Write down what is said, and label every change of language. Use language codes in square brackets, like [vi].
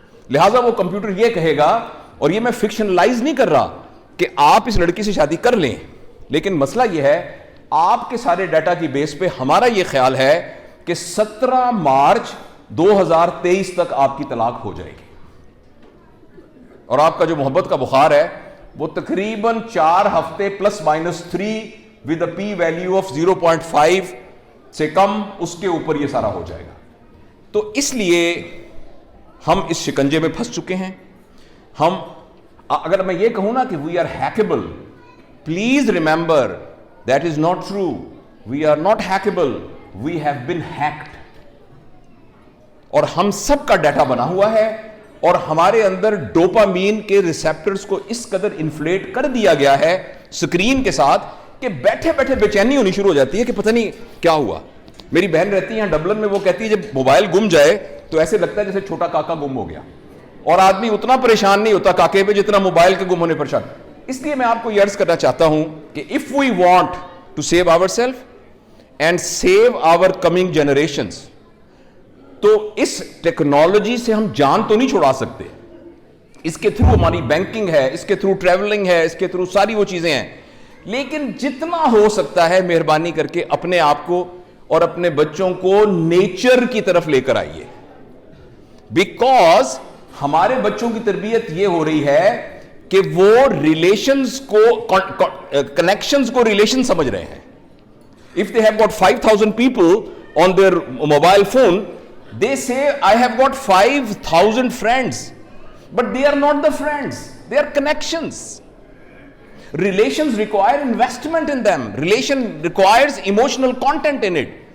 [ur] لہٰذا وہ کمپیوٹر یہ کہے گا, اور یہ میں فکشنلائز نہیں کر رہا کہ آپ اس لڑکی سے شادی کر لیں, لیکن مسئلہ یہ ہے آپ کے سارے ڈیٹا کی بیس پہ ہمارا یہ خیال ہے کہ 17 مارچ 2023 تک آپ کی طلاق ہو جائے گی, اور آپ کا جو محبت کا بخار ہے وہ تقریباً 4 ہفتے +-3 [en] with a p value of 0.5 [ur] سے کم, اس کے اوپر یہ سارا ہو جائے گا. تو اس لیے ہم اس شکنجے میں پھنس چکے ہیں. ہم اگر میں یہ کہوں نا کہ [en] we are hackable, please remember that is not true. We are not hackable, we have been hacked. [ur] اور ہم سب کا ڈیٹا بنا ہوا ہے, اور ہمارے اندر ڈوپامین کے ریسیپٹرز کو اس قدر انفلیٹ کر دیا گیا ہے سکرین کے ساتھ کہ بیٹھے بیٹھے بے چینی ہونی شروع ہو جاتی ہے کہ پتہ نہیں کیا ہوا. میری بہن رہتی ہے ڈبلن میں, وہ کہتی ہے جب موبائل گم جائے تو ایسے لگتا ہے جیسے چھوٹا کاکا گم ہو گیا, اور آدمی اتنا پریشان نہیں ہوتا کاکے پہ جتنا موبائل کے گم ہونے پر پریشان. اس لیے میں آپ کو یہ عرض کرنا چاہتا ہوں کہ [en] if we want to save ourselves and save our coming generations, [ur] تو اس ٹیکنالوجی سے ہم جان تو نہیں چھڑا سکتے. اس کے تھرو ہماری بینکنگ ہے, اس کے تھرو ٹریولنگ ہے, اس کے تھرو ساری وہ چیزیں ہیں, لیکن جتنا ہو سکتا ہے مہربانی کر کے اپنے آپ کو اور اپنے بچوں کو نیچر کی طرف لے کر آئیے, بیکاز ہمارے بچوں کی تربیت یہ ہو رہی ہے کہ وہ ریلیشنز کو کنیکشنز کو ریلیشن سمجھ رہے ہیں. [en] If they have got 5,000 people on their mobile phone, they say I have got 5,000 friends, but they are not the friends, they are connections. Relations require investment in them. Relation requires emotional content in it.